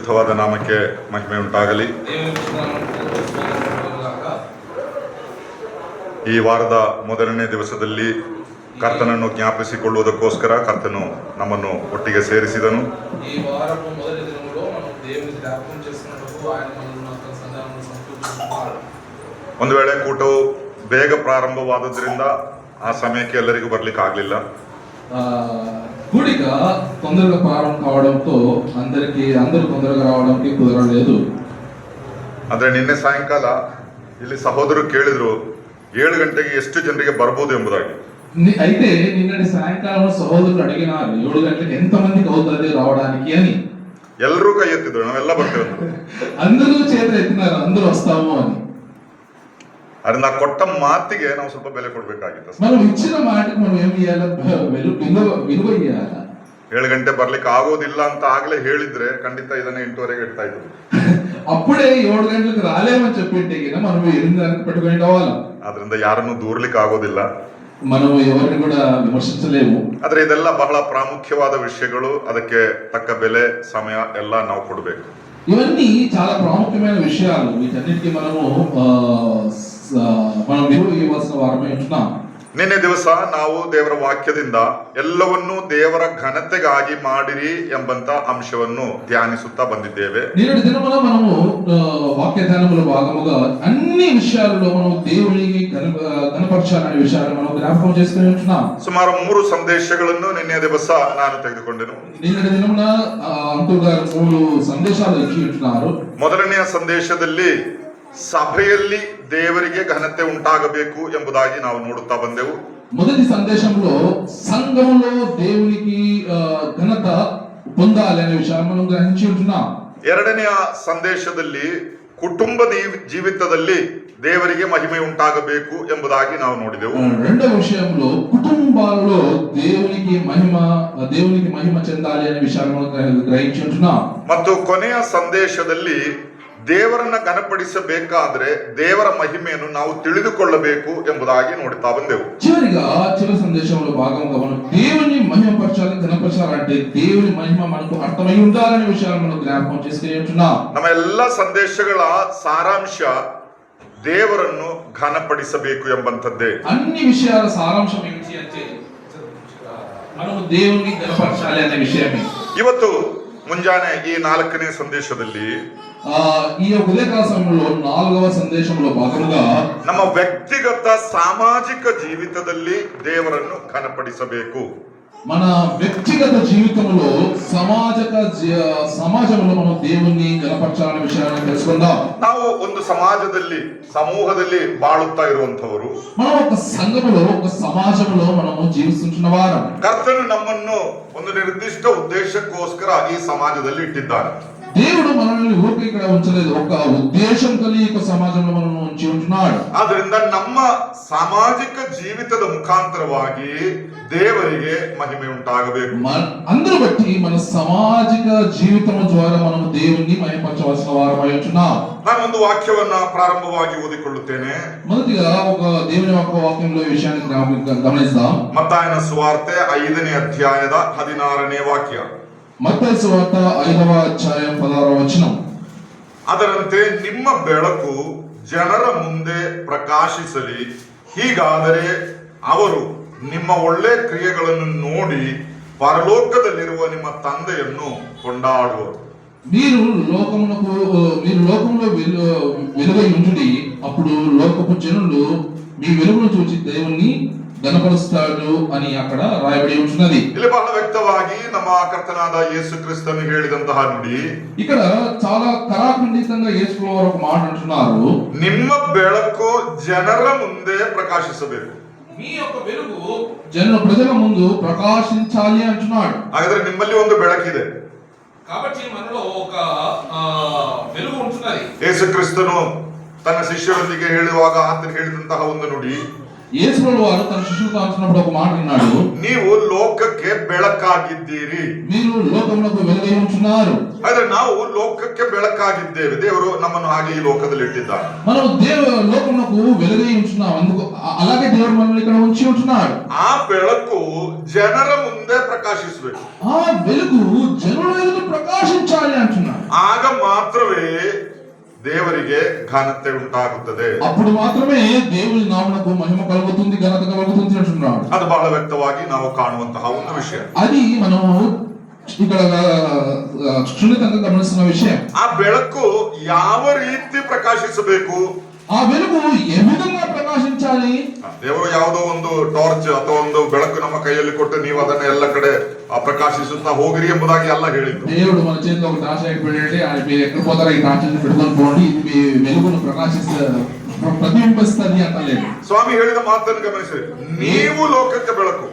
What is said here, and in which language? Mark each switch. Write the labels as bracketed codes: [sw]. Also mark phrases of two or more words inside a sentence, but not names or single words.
[kn] ಪರಿಶುದ್ಧವಾದ ನಾಮಕ್ಕೆ ಮಹಿಮೆ ಉಂಟಾಗಲಿ. ಈ ವಾರದ ಮೊದಲನೇ ದಿವಸದಲ್ಲಿ ಕರ್ತನನ್ನು ಜ್ಞಾಪಿಸಿಕೊಳ್ಳುವುದಕ್ಕೋಸ್ಕರ ಕರ್ತನು ನಮ್ಮನ್ನು ಒಟ್ಟಿಗೆ ಸೇರಿಸಿದನು. [te] ఈ వారపు మొదటి దినములో మనం దేవుని జ్ఞాపకం చేసుకున్నప్పుడు ఆయన మనల్ని తన సన్నిధానంలో సంతోషిస్తున్నాడు. [kn] ಒಂದು ವೇಳೆ ಕೂಟವು ಬೇಗ ಪ್ರಾರಂಭವಾದದ್ರಿಂದ ಆ ಸಮಯಕ್ಕೆ ಎಲ್ಲರಿಗೂ ಬರ್ಲಿಕ್ಕೆ ಆಗಲಿಲ್ಲ. [te] కూడిక తొందరగా ప్రారంభం కావడంతో అందరూ తొందరగా రావడానికి కుదరలేదు. [kn] ಆದರೆ ನಿನ್ನೆ ಸಾಯಂಕಾಲ ಇಲ್ಲಿ ಸಹೋದರರು ಕೇಳಿದ್ರು 7 ಗಂಟೆಗೆ ಎಷ್ಟು ಜನರಿಗೆ ಬರ್ಬೋದು ಎಂಬುದಾಗಿ. [te] అయితే నిన్నటి సాయంకాలం సహోదరులు అడిగినారు 7 గంటలకు ఎంత మందికి అవుతుంది రావడానికి అని. [kn] ಎಲ್ಲರೂ ಕೈ ಎತ್ತಿದ್ರು, ನಾವೆಲ್ಲ ಬರ್ತೇವೆ. [te] అందరూ చేతులు ఎత్తినారు, అందరూ వస్తాము అని. [kn] ಅದ್ರ ನಾ ಕೊಟ್ಟ ಮಾತಿಗೆ ನಾವು ಸ್ವಲ್ಪ ಬೆಲೆ ಕೊಡ್ಬೇಕಾಗಿತ್ತು. [te] మనం ఇచ్చిన మాటకు మనం ఏం చేయాలి? విలువ ఇవ్వాలి. [kn] 7 ಗಂಟೆ ಬರ್ಲಿಕ್ಕೆ ಆಗೋದಿಲ್ಲ ಅಂತ ಆಗ್ಲೇ ಹೇಳಿದ್ರೆ ಖಂಡಿತ ಇದನ್ನ 8:30ಗೆ ಇಡ್ತಾ ಇದ್ರು. [te] అప్పుడే 7 గంటలకు రాలేమని చెప్పింటే మనం 8 గంటలకు పెట్టుకుని వాళ్ళం. [kn] ಆದ್ರಿಂದ ಯಾರನ್ನು ದೂರ್ಲಿಕ್ಕೆ ಆಗೋದಿಲ್ಲ, [te] మనం ఎవరిని కూడా విమర్శించలేము. [kn] ಆದ್ರೆ ಇದೆಲ್ಲ ಬಹಳ ಪ್ರಾಮುಖ್ಯವಾದ ವಿಷಯಗಳು, ಅದಕ್ಕೆ ತಕ್ಕ ಬೆಲೆ ಸಮಯ ಎಲ್ಲ ನಾವು ಕೊಡ್ಬೇಕು. [te] ఇవన్నీ చాలా ప్రాముఖ్యమైన విషయాలు. వీటన్నిటికీ మనం విలువ ఇవ్వాల్సిన వారమై ఉంటున్నాం. [kn] ನಿನ್ನೆ ದಿವಸ ನಾವು ದೇವರ ವಾಕ್ಯದಿಂದ ಎಲ್ಲವನ್ನೂ ದೇವರ ಘನತೆಗಾಗಿ ಮಾಡಿರಿ ಎಂಬಂತ ಅಂಶವನ್ನು ಧ್ಯಾನಿಸುತ್ತಾ ಬಂದಿದ್ದೇವೆ. [te] నిన్నటి దినమున మనము వాక్య ధ్యానముల భాగముగా అన్ని విషయాలలో మనం దేవునికి ఘనపరచాలనే విషయాలు మనం జ్ఞాపకం చేసుకుని ఉంటున్నాం. [kn] ಸುಮಾರು 3 ಸಂದೇಶಗಳನ್ನು ನಿನ್ನೆ ದಿವಸ ನಾನು ತೆಗೆದುಕೊಂಡೆನು. [te] నిన్నటి దినమున అంకుల్ గారు 3 సందేశాలు ఇచ్చి ఉంటున్నారు. [kn] ಮೊದಲನೆಯ ಸಂದೇಶದಲ್ಲಿ ಸಭೆಯಲ್ಲಿ ದೇವರಿಗೆ ಘನತೆ ಉಂಟಾಗಬೇಕು ಎಂಬುದಾಗಿ ನಾವು ನೋಡುತ್ತಾ ಬಂದೆವು. [te] మొదటి సందేశంలో సంఘములో దేవునికి ఘనత పొందాలి అనే విషయాన్ని మనం గ్రహించి ఉంటున్నాం. [kn] ಎರಡನೆಯ ಸಂದೇಶದಲ್ಲಿ ಕುಟುಂಬ ಜೀವಿತದಲ್ಲಿ ದೇವರಿಗೆ ಮಹಿಮೆ ಉಂಟಾಗಬೇಕು ಎಂಬುದಾಗಿ ನಾವು ನೋಡಿದೆವು. [te] రెండవ విషయంలో కుటుంబాలలో దేవునికి మహిమ చెందాలి అనే విషయాన్ని మనం గ్రహించి ఉంటున్నాం. [kn] ಮತ್ತು ಕೊನೆಯ ಸಂದೇಶದಲ್ಲಿ ದೇವರನ್ನ ಘನಪಡಿಸಬೇಕಾದ್ರೆ ದೇವರ ಮಹಿಮೆಯನ್ನು ನಾವು ತಿಳಿದುಕೊಳ್ಳಬೇಕು ಎಂಬುದಾಗಿ ನೋಡುತ್ತಾ ಬಂದೆವು. [te] చివరి సందేశంలో భాగంగా మనం దేవుని మహిమపరచాలి, ఘనపరచాలంటే దేవుని మహిమ మనకు అర్థమై ఉండాలనే విషయాన్ని మనం జ్ఞాపకం చేసుకుని ఉంటున్నాం. [kn] ನಮ್ಮ ಎಲ್ಲ ಸಂದೇಶಗಳ ಸಾರಾಂಶ ದೇವರನ್ನು ಘನಪಡಿಸಬೇಕು ಎಂಬಂತದ್ದೇ. [te] అన్ని విషయాల సారాంశం ఏంటి అంటే మనము దేవుని ఘనపరచాలి అనే విషయమే. [kn] ಇವತ್ತು ಮುಂಜಾನೆ ಈ 4ನೇ ಸಂದೇಶದಲ್ಲಿ [te] ఈ ఉదయకాల సమయంలో 4వ సందేశంలో భాగంగా [kn] ನಮ್ಮ ವ್ಯಕ್ತಿಗತ ಸಾಮಾಜಿಕ ಜೀವಿತದಲ್ಲಿ ದೇವರನ್ನು ಘನಪಡಿಸಬೇಕು. [te] మన వ్యక్తిగత జీవితంలో సమాజంలో మనం దేవుణ్ణి ఘనపరచాలనే విషయాన్ని తెలుసుకుందాం. [kn] ನಾವು ಒಂದು ಸಮೂಹದಲ್ಲಿ ಬಾಳುತ್ತಾ ಇರುವಂತವರು, [te] మనం ఒక సంఘములో ఒక సమాజంలో మనము జీవిస్తున్న వారం. [kn] ಕರ್ತನು ನಮ್ಮನ್ನು ಒಂದು ನಿರ್ದಿಷ್ಟ ಉದ್ದೇಶಕ್ಕೋಸ್ಕರ ಈ ಸಮಾಜದಲ್ಲಿ ಇಟ್ಟಿದ್ದಾನೆ. [te] దేవుడు మనల్ని ఊరికి ఇక్కడ ఉంచలేదు, ఒక ఉద్దేశం కలిగి ఒక సమాజంలో మనల్ని ఉంచి ఉంటున్నాడు. [kn] ಆದ್ರಿಂದ ನಮ್ಮ ಸಾಮಾಜಿಕ ಜೀವಿತದ ಮುಖಾಂತರವಾಗಿ ದೇವರಿಗೆ ಮಹಿಮೆ ಉಂಟಾಗಬೇಕು. [te] అందరూ బట్టి మన సామాజిక జీవితం ద్వారా మనం దేవుణ్ణి మహిమపరచవలసిన వారమై ఉంటున్నాం. [kn] ನಾನು ಒಂದು ವಾಕ್ಯವನ್ನ ಪ್ರಾರಂಭವಾಗಿ ಓದಿಕೊಳ್ಳುತ್ತೇನೆ. [te] మొదటిగా ఒక దేవుని యొక్క వాక్యంలో ఈ విషయాన్ని గమనిద్దాం. [kn] ಮತ್ತಾಯನ ಸುವಾರ್ತೆ 5ನೇ ಅಧ್ಯಾಯದ 16ನೇ ವಾಕ್ಯ. [te] మత్తయి సువార్త 5వ అధ్యాయం 16వ వచనం. [kn] ಅದರಂತೆ ನಿಮ್ಮ ಬೆಳಕು ಜನರ ಮುಂದೆ ಪ್ರಕಾಶಿಸಲಿ, ಹೀಗಾದರೆ ಅವರು ನಿಮ್ಮ ಒಳ್ಳೆ ಕ್ರಿಯೆಗಳನ್ನು ನೋಡಿ ಪರಲೋಕದಲ್ಲಿರುವ ನಿಮ್ಮ ತಂದೆಯನ್ನು ಕೊಂಡಾಡುವರು. [te] మీరు లోకములో వెలుగై ఉండుడి, అప్పుడు లోకపు జనులు మీ వెలుగును చూసి దేవుణ్ణి ఘనపరుస్తాడు అని అక్కడ రాయబడి ఉంటున్నది. [kn] ಇಲ್ಲಿ ಬಹಳ ವ್ಯಕ್ತವಾಗಿ ನಮ್ಮ ಕರ್ತನಾದ ಯೇಸು ಕ್ರಿಸ್ತನು ಹೇಳಿದಂತಹ ನುಡಿ, [te] ఇక్కడ చాలా ಕರಾಖಂಡಿతంగా యేసు వారు ఒక మాట అంటున్నారు, [kn] ನಿಮ್ಮ ಬೆಳಕು ಜನರ ಮುಂದೆ ಪ್ರಕಾಶಿಸಬೇಕು. [te] మీ యొక్క వెలుగు ప్రజల ముందు ప్రకాశించాలి అంటున్నాడు. [kn] ಹಾಗಾದ್ರೆ ನಿಮ್ಮಲ್ಲಿ ಒಂದು ಬೆಳಕಿದೆ, [te] కాబట్టి మనలో ఒక వెలుగు ఉంటున్నది. [kn] ಯೇಸು ಕ್ರಿಸ್ತನು ತನ್ನ ಶಿಷ್ಯರೊಂದಿಗೆ ಹೇಳುವಾಗ ಆತನು ಹೇಳಿದಂತಹ ಒಂದು ನುಡಿ, [te] యేసుప్రభు వారు తన శిష్యులతో అంటున్నప్పుడు ఒక మాట అన్నాడు, [kn] ನೀವು ಲೋಕಕ್ಕೆ ಬೆಳಕಾಗಿದ್ದೀರಿ. [te] మీరు లోకమునకు వెలుగై ఉంటున్నారు. [kn] ಆದ್ರೆ ನಾವು ಲೋಕಕ್ಕೆ ಬೆಳಕಾಗಿದ್ದೇವೆ. ದೇವರು ನಮ್ಮನ್ನು ಹಾಗೆ ಈ ಲೋಕದಲ್ಲಿ ಇಟ್ಟಿದ್ದಾರೆ. [te] మనం లోకమునకు వెలుగై ఉంటున్నాం. అందుకు అలాగే దేవుడు మనల్ని ఇక్కడ ఉంచి ఉంటున్నాడు. [kn] ಆ ಬೆಳಕು ಜನರ ಮುಂದೆ ಪ್ರಕಾಶಿಸಬೇಕು. [te] ఆ వెలుగు జనుల ఎదుట ప్రకాశించాలి అంటున్నాడు. [kn] ಆಗ ಮಾತ್ರವೇ ದೇವರಿಗೆ ಘನತೆ ಉಂಟಾಗುತ್ತದೆ. [te] అప్పుడు మాత్రమే దేవుని నామమునకు మహిమ కలుగుతుంది, ఘనత కలుగుతుంది అంటున్నాడు. [kn] ಅದು ಬಹಳ ವ್ಯಕ್ತವಾಗಿ ನಾವು ಕಾಣುವಂತಹ ಒಂದು ವಿಷಯ. [te] అది మనం ఇక్కడ ಕ್ಷುಣಿತಂగా [kn] ಗಮನಿಸುವ ವಿಷಯ. ಆ ಬೆಳಕು ಯಾವ ರೀತಿ ಪ್ರಕಾಶಿಸಬೇಕು? [te] ఆ వెలుగు ఏ విధంగా ప్రకాశించాలి? [kn] ದೇವರು ಯಾವುದೋ ಒಂದು ಟಾರ್ಚ್ ಅಥವಾ ಒಂದು ಬೆಳಕು ನಮ್ಮ ಕೈಯಲ್ಲಿ ಕೊಟ್ಟು ನೀವು ಅದನ್ನ ಎಲ್ಲ ಕಡೆ ಪ್ರಕಾಶಿಸುತ್ತಾ ಹೋಗಿರಿ ಎಂಬುದಾಗಿ ಎಲ್ಲ ಹೇಳಿದ್ರು. [te] దేవుడు మన చేతిలో ఒక టార్చ్ పెట్టి ఆయన మీరు ఎక్కడ పోతారో ఈ టార్చ్ పెట్టుకొని పోండి, ఇది వెలుగును ప్రతిబింబిస్తుంది అంటలేదు. [kn] ಸ್ವಾಮಿ ಹೇಳಿದ ಮಾತನ್ನು ಗಮನಿಸಿ, ನೀವು ಲೋಕಕ್ಕೆ ಬೆಳಕು.